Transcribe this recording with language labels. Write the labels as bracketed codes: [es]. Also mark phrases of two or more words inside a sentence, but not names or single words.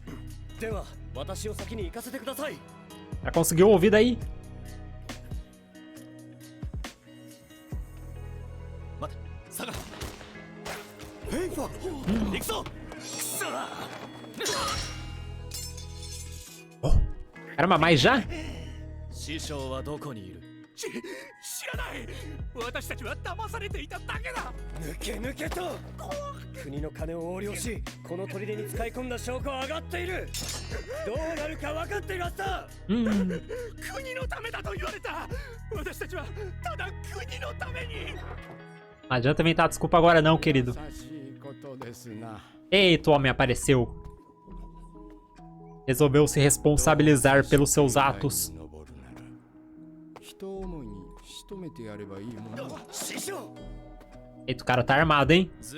[pt] Já conseguiu ouvir daí? Oh. Caramba, mas já? [ja] 知らない。私たちは騙されていただけだ。抜け抜けと国の金を横領し、この砦に使い込んだ証拠は上がっている。どうなるか分かっているはずだ。国のためだと言われた。私たちはただ国のために。 [pt] Não adianta inventar desculpa agora não, querido. Eita, o homem apareceu. Resolveu se responsabilizar pelos seus atos. Eita, o cara tá armado, hein?